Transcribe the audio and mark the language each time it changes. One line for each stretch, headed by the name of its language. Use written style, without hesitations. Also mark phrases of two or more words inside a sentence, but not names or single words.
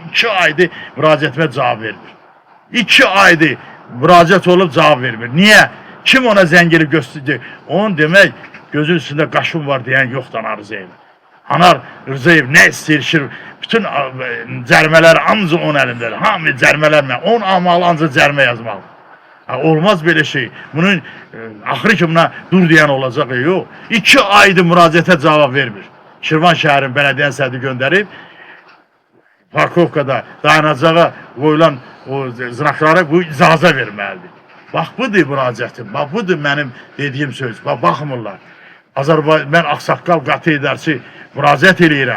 Azerbaijani: 2 aydır müraciətimə cavab vermir. 2 aydır müraciət olub cavab vermir. Niyə? Kim ona zəng edib göstərdi? Onun demək, gözün üstündə qaşım var deyən yoxdur Ana Rızayev. Ana Rızayev nə istəyir? Bütün cərmələr ancaq onun əlindədir. Hamı cərmələrlə, onun amalı ancaq cərmə yazmalı.
Turkish: Olmaz böyle şey.
Azerbaijani: Bunun axırı
Turkish: ki buna dur diyen olacak.
Azerbaijani: Yok. 2 aydır müraciətə cavab vermir. Şirvan şəhərin bələdiyyə sədri göndərib parkovkada dayanacağa qoyulan o znaklara bu icaza verməlidir. Bax budur müraciətim. Bax budur mənim dediyim söz. Bax baxmırlar. Azərbaycan, mən Ağsaqqal qatı edərsi müraciət eləyirəm.